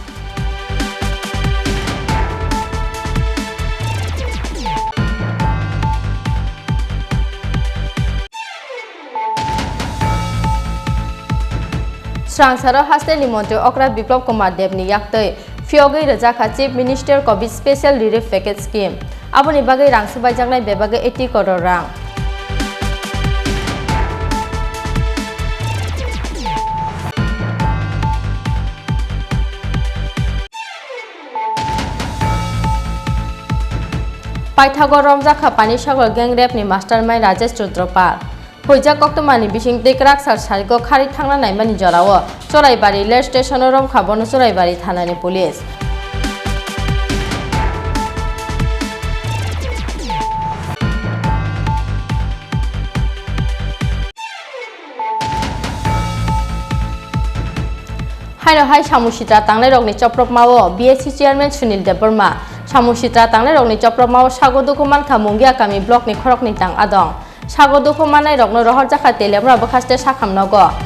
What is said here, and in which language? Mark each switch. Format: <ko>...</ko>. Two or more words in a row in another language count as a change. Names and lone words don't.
<trp>स्रांसारो हास्टेलनि मन्त्री अक्रा बिप्लब कुमार देवनि याक्तै फियोगै रजाखा चीफ मिनिस्टर कोविड स्पेशल रिलीफ पैकेज स्कीम आबोनि बागै रां सुबायजांनाय बेबागै 80 करोड़ रां पाइथागो रमजाखा पानी सागर गैंग रेपनि मास्टारमाइंड राजेश रुद्रपाल हुइजा कक्तमानि बिसिं दैक्राक सारसारिखौ खारि थांना नायमानि जरावो चराइबारि लेर स्टेशन रम खाबनो चराइबारि थानानि पुलिस हाइनो हाइ सामुसित्रा तांनाय रगनि चप्रप मावो बीएससी चेयरमैन सुनील देवबर्मा सामुसित्रा तांनाय रगनि चप्रप मावो सागोदुखो मानखा मुंगिया कामी ब्लकनि खरकनि तां आदं सागोदुखो मानाय रगनो रहर जाखा तेलेमरा बखास्ते साखामनगो</trp>